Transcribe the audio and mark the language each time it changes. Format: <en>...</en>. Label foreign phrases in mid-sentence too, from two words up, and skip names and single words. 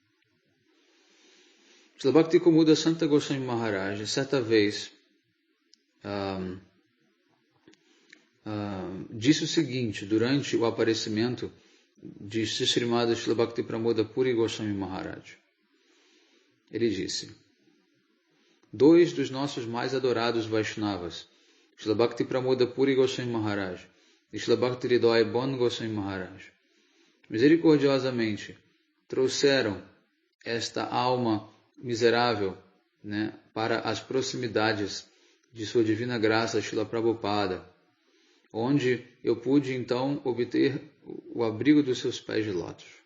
<pt>Srila Bhakti Komuda Santa Goswami Maharaj, certa vez, disse o seguinte, durante o aparecimento de Srimad Srila Bhakti Pramoda Puri Goswami Maharaj. Ele disse: 2 dos nossos mais adorados Vaishnavas, Srila Bhakti Pramoda Puri Goswami Maharaj e Srila Bhakti Hridaya Bon Goswami Maharaj, misericordiosamente trouxeram esta alma miserável, né, para as proximidades de sua divina graça Srila Prabhupada, onde eu pude então obter o abrigo dos seus pés de lótus.</pt>